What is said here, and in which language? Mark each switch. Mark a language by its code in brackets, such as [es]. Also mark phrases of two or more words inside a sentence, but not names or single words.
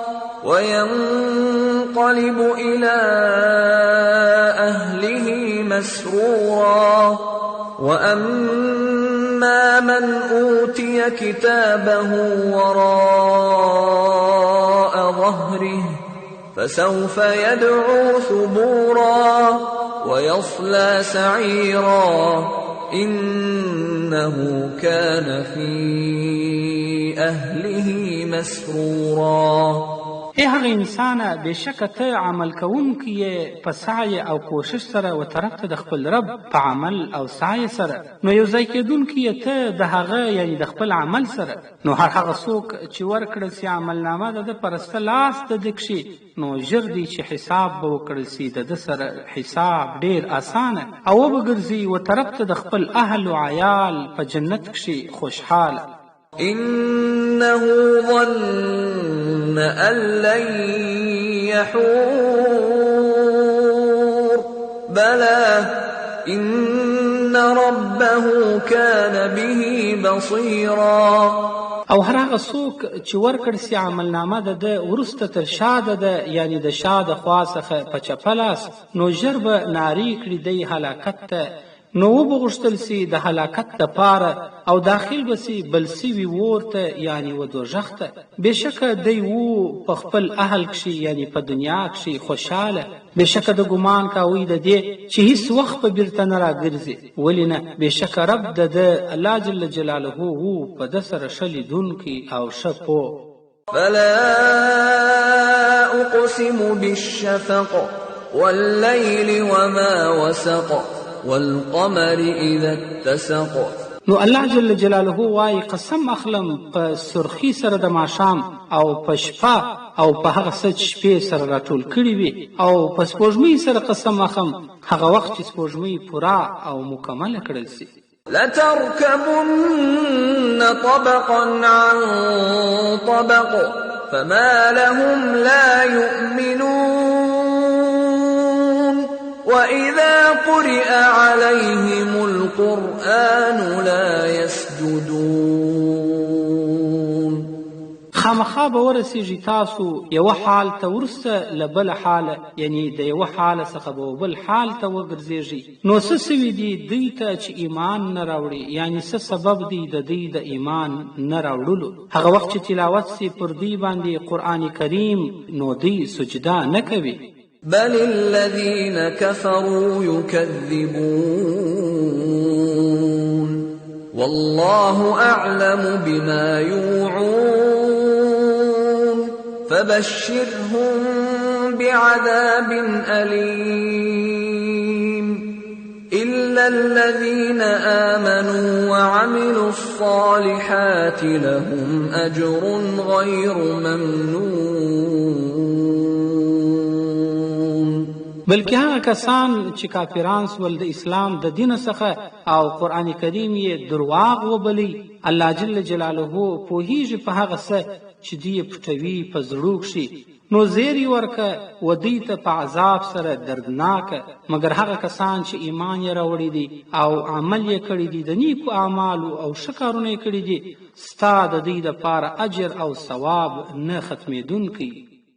[ar] وينقلب إلى أهله مسرورا وأما من أوتي كتابه وراء ظهره فسوف يدعو ثبورا ويصلى سعيرا إنه كان في أهله مسرورا. [ps] ای هغه انسانه بېشکه ته عمل کوونکی یې په سعی او کوشش سره و طرف ته د خپل رب په عمل او سعی سره، نو یو ځای کېدونکی یې ته د هغه یعنی د خپل عمل سره. نو هر هغه څوک چې ورکړل سي عملنامه د ده په رسته لاس د ده کښي، نو ژر دی چې حساب به وکړل سي د ده سره حساب ډېر اسانه، او وبګرځي و طرف ته د خپل اهل و عیال په جنت کښي خوشحاله. [ar] إنه ظن أن لن يحور بلى إن ربه كان به بصيرا. [ps] او هر هغه څوک چې ورکړ سي عملنامه د ده وروسته تر شا ده یعنی د شا د خوا څخه په چپه لاس، نو ژر به نارې کړي دی هلاکت ته، نو وبغوښتل سي د هلاکت دپاره او داخل به سي بل سوي اور ته یعنی و دوژخ ته. بېشکه دی و په خپل اهل کښي یعنی په دنیا کښي خوشحاله. بېشکه د ګمان کاوی د دې چې هیڅ وخت به بیرته نه راګرځي، ولې نه؟ بېشکه رب د ده [ar] الله جل جلاله [ps] و په ده سره ښه لیدونکی او ښه پوه. [ar] فلا أقسم بالشفق والليل وما وسق والقمر إذا اتسق. [ps] نو [ar] الله جل جلاله [ps] وایي قسم اخلم په سرخي سره د ماښام او په شپه او په هغه څه چې شپې سره راټول کړي وي، او په سپوږمۍ سره قسم اخم هغه وخت چې سپوږمۍ پوره او مکمله کړل سي. [ar] لتركبن طبقا عن طبق فما لهم لا يؤمنون وإذا قرئ عليهم القرآن لا يسجدون. [ps] خامخا به ورسیږي تاسو یوه حال ته وروسته له بله حاله، یعنی د یوه حاله څخه به بل حال ته وګرځېږي. نو څه سوي دي دوی ته چې ایمان نه راوړي، یعنی څه سبب دی د دوی د ایمان نه راوړلو؟ هغه وخت چې تلاوت سي پر دوی باندې قرآن کریم، نو دوی سجده نه کوي. [ar] بل الذين كفروا يكذبون والله أعلم بما يوعون فبشرهم بعذاب أليم إلا الذين آمنوا وعملوا الصالحات لهم أجر غير ممنون. [ps] بلکې هغه کسان چې کافران سول د اسلام د دین څخه او قران کریم یې درواغ وبلی، [ar] الله جل جلاله [ps] پوهیږي په هغه څه چې دی پټوي په زړه کې، نو زیری ورکه ودی ته په عذاب سره دردناک، مگر هغه کسان چې ایمان یې راوړی دي او عمل یې کړی دي د نیکو اعمالو او شکرونه یې کړی دي، ستا د دې لپاره اجر او ثواب نه ختمېدونکی.